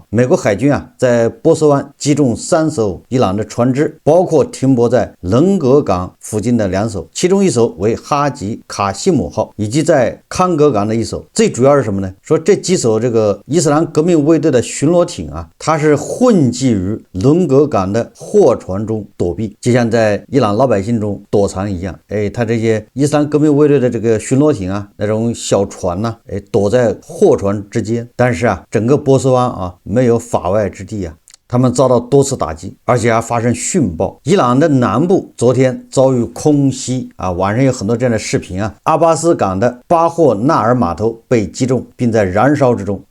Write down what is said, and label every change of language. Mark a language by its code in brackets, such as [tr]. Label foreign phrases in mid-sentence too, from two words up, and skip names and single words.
[zh] 美國海軍在波斯灣擊中3艘伊朗的船隻，包括停泊在棱格港附近的2艘，其中一艘為哈吉卡西姆號，以及在康格港的一艘。最主要是什麼呢？說這幾艘這個伊斯蘭革命衛隊的巡邏艇它是混跡於棱格港的貨船中躲避，就像在伊朗老百姓中躲藏一樣。他這些伊斯蘭革命衛隊的這個巡邏艇那種小船躲在貨船之間。但是整個波斯灣沒有法外之地他們遭到多次打擊，而且還發生殉爆。伊朗的南部昨天遭遇空襲網上有很多這樣的視頻阿巴斯港的巴霍納爾碼頭被擊中，並在燃燒之中。